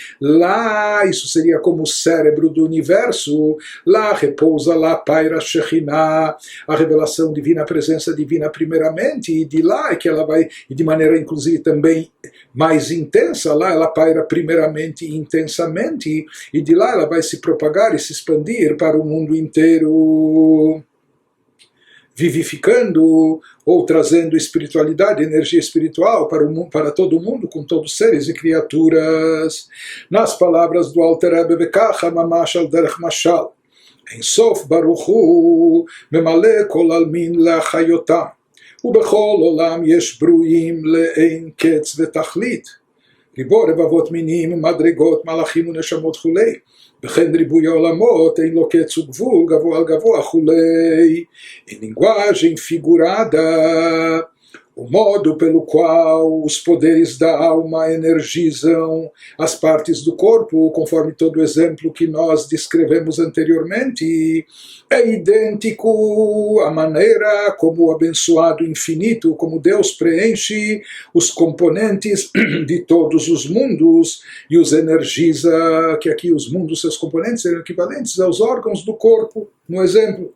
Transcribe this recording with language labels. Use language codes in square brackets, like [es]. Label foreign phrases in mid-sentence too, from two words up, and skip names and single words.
[pt] Lá, isso seria como o cérebro do universo, lá repousa, lá paira Shekhinah, a revelação divina, a presença divina primeiramente, e de lá é que ela vai, e de maneira inclusive também mais intensa, lá ela paira primeiramente e intensamente, e de lá ela vai se propagar e se expandir para o mundo inteiro, vivificando ou trazendo espiritualidade, energia espiritual para todo mundo, com todos os seres e criaturas. Nas palavras do Alter Rebbe, [he] וככה ממש על דרך משל, אין סוף ברוך הוא ממלא כל עלמין להחיותם, ובכל עולם יש ברואים לאין קץ ותכלית. ריבו רבבות מינים, מדרגות, מלאכים ונשמות כולי. וכן ריבוי העולמות, אין לו קץ וגבול, גבוה על גבוה כולי. [pt] Em linguagem figurada, o modo pelo qual os poderes da alma energizam as partes do corpo, conforme todo o exemplo que nós descrevemos anteriormente, é idêntico à maneira como o abençoado infinito, como Deus preenche os componentes de todos os mundos e os energiza, que aqui os mundos, seus componentes, são equivalentes aos órgãos do corpo, no exemplo.